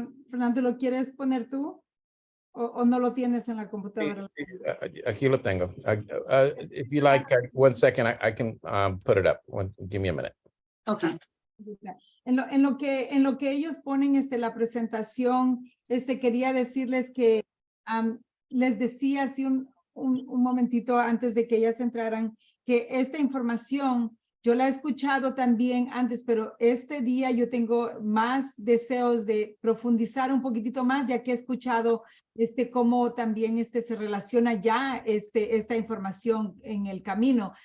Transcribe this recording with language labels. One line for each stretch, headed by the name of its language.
Spanish: Fernando, ¿lo quieres poner tú? ¿O no lo tienes en la computadora? Aquí lo tengo.
English: If you like, 1 second, I can put it up. Give me a minute. Okay.
Spanish: En lo que ellos ponen la presentación, quería decirles que les decía así un momentito antes de que ellas entraran, que esta información yo la he escuchado también antes, pero este día yo tengo más deseos de profundizar un poquitito más, ya que he escuchado cómo también se relaciona ya esta información en el camino.